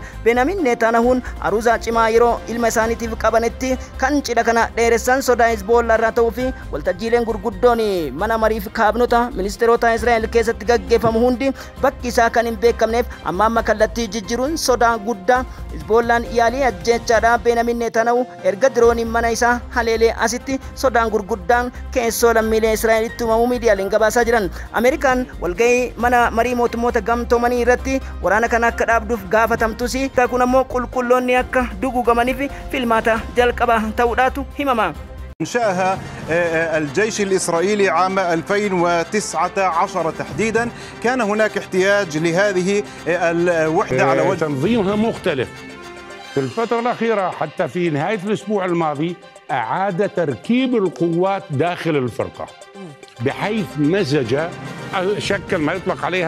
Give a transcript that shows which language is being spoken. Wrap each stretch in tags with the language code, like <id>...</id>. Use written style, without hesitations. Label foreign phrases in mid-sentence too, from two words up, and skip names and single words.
<om>Benyamin Netanyahuun aruusaa cimaa yeroo ilma isaaniitiif qabanitti kan cidha kana dheeressan sodaa Hizbollaa irraa ta'uu fi waltajjiileen gurguddoon mana mariif kaabinota ministeerota Israa'el keessatti gaggeeffamu hundi bakki isaa kan hin beekamneef amma kallattii jijjiiruun sodaa guddaa Hizbollaan yaalii ajjechaadhaa Benyamin Netanyahu erga dirooniin mana isaa haleelee asitti sodaan gurguddaan keessoo lammiilee Israa'elitti uumamu miidiyaaleen gabaasaa jiran. Ameerikaan walgahii mana marii mootummoota gamtoomanii irratti waraana kana akka dhaabduuf gaafatamtus kun ammoo qulqulloonni akka duguugamaniif filmaata jalqaba ta'uudhaatu himama.</om> <ar>إنشاءها الجيش الإسرائيلي عام 2019 تحديدا كان هناك احتياج لهذه الوحدة على وجه تنظيمها مختلف. في الفترة الأخيرة حتى في نهاية الأسبوع الماضي أعاد تركيب القوات داخل الفرقة بحيث مزج شكل ما يطلق عليها</ar>